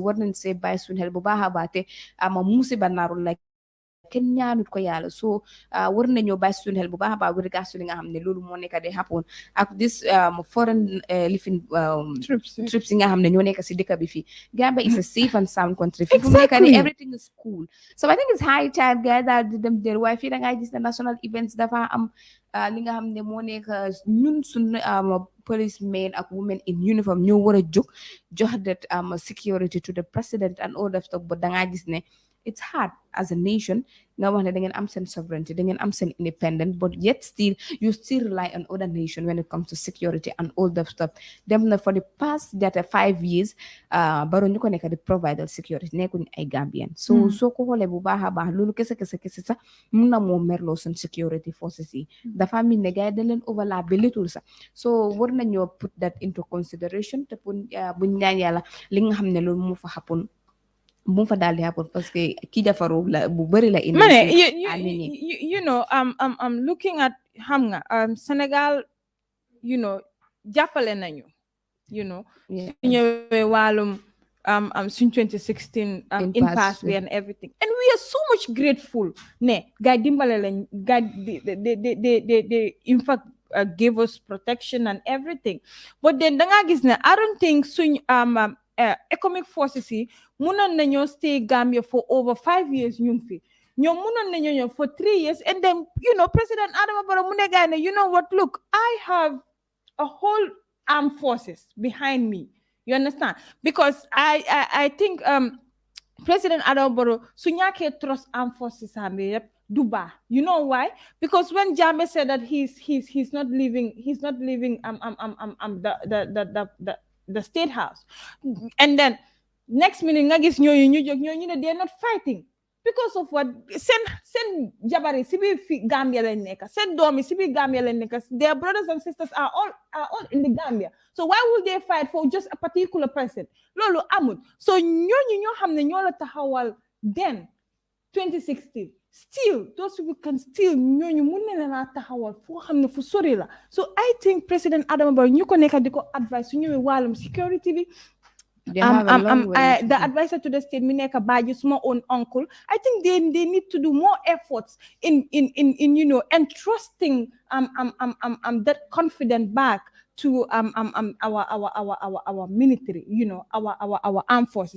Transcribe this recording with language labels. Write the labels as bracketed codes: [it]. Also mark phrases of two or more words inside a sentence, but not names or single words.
[wo] war nañ see bàyyi suñu xel bu baax a baax te musiba naarul la kenn ñaanut ko yàlla so war nañoo bàyyi suñu xel bu baax a baax [en] with regards to [wo] li nga xam ne loolu moo nekk di happen ak [en] this foreign living trips [wo] yi nga xam ne ñoo nekk si dëkk bi fii [en] Gambia is a safe and sound country [wo] fii fu mu nekk ni [en] everything is cool so I think it's high time [wo] gars daal di dem del waaye fii da ngay gis ne [en] national events [wo] dafa am li nga xam ne moo nekk ñun suñu policemen ak [en] women in uniform [wo] ñoo war a jóg jox [en] that security to the president and all that stuff but [wo] da ngaa gis ne [en] it's hard as a nation [wo] nga wax ne da ngeen am seen sovereignty da ngeen am seen independent [en] but yet still you still rely on other nation when it comes to security and all that stuff [wo] dem na [en] for the past 5 years [wo] Barrow ñu ko nekk di [en] provide security [wo] nekkuñ ay Gambian so soo ko xoolee bu baax a baax loolu kese sax mun na moo merloo seen [en] security forces [wo] yi dafa min ne gars yi dañ leen overlap bi litul sax so war nañoo [en] put that into consideration [wo] te pour buñ ñaan yàlla li nga xam ne loolu moo fa happen bu fa daal di happen parce que kii defaru la bu bëri la indi [en] you know I'm looking at [wo] xam nga Sénégal jàppale nañu su ñëwee wàllum suñ 2016 impasse bi [en] and everything and we are so much grateful [wo] ne gaay dimbale lañ [en] gaay they in fact gave us protection and everything but then [wo] da nga gis ne [en] I don't think suñ economic forces [wo] yi munoon nañoo [en] stay Gambia for over 5 years [wo] ñu ngi fi ñoom munoon nañoo ñëw [en] for 3 years and then President Adama Barrow [wo] mu ne gaay ne [en] what look I have a whole armed forces behind me you understand because I think President Adama Barrow [wo] su ñàkkee [en] trust armed forces [wo] am yëpp du baax [en] you know why because when Jammeh said that he's not leaving the state house and then next minute [wo] nga gis ñooñu ñu jóg ñooñu ne [en] they're not fighting because of what [wo] send jabari sibi Gambia lañ nekk send doomi sibi Gambia lañ nekk [en] their brothers and sisters are all in the Gambia so why would they fight for just a particular person [wo] loolu amul so ñooñu ñoo xam ne ñoo la taxawal [en] then 2016 still those people can still [wo] ñooñu mun na leen a taxawal foo xam ne fu sori la [en] so I think President Adama Barrow [wo] ñu ko nekk di ko advice su ñëwee wàllum security bi [en] the advisor to the state Mineka Baji, my own uncle. I think they need to do more efforts in entrusting that confidence back to our military, our armed forces.